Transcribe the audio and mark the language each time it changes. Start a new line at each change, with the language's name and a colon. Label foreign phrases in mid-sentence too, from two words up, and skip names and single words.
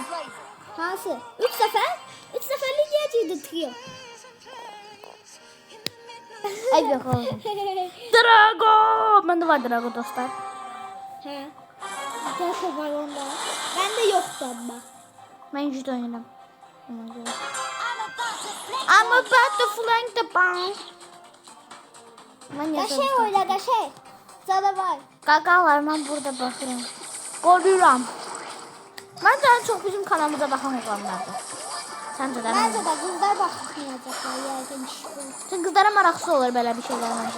Azerbaijani: Hansı? 3 səfər? 3 səfərlik yiyəcəkdir trio. Ay yox oğlum. Drago. Məndə var Drago dostlar. Hə. Drago var onda. Məndə yoxdur amma. Mən judo oynayıram.
English: I'm about to flank the bomb.
Azerbaijani: Mən Qəşəng oyna, qəşəng. Canavar. Qaqalar, mən burada baxıram. Qoruyuram. Məncə ən çox bizim kanalımıza baxan oğlanlardır. Səncə də? Məncə də qızlar baxmayacaqlar, yəqin ki. Çünki qızlara maraqsız olur belə bir şeylər məncə.